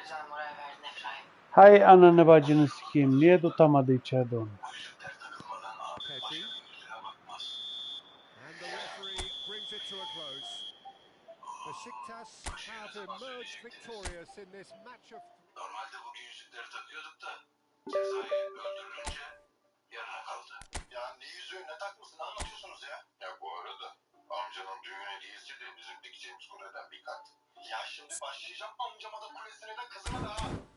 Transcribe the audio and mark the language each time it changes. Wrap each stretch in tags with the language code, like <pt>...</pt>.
<tr>güzel moral verdin Efraim. Hay ananı bacını sikeyim. Niye tutamadı içeride onu? Bu yüzükler takılmadan abi başka Pedri. yüzüne bakmaz.</tr> <en>And the referee brings it to a close. Besiktas have emerged victorious in this match of...</en> <tr>Normalde bugün yüzükleri takıyorduk da cezayı öldürülünce yarına kaldı. Ya ne yüzüğü ne takmasın anlatıyorsunuz ya? Ya bu arada amcanın düğün hediyesi de bizim dikeceğimiz kuleden bir kat. Ya şimdi başlayacağım amcama da kulesine de kızıma da ha.</tr>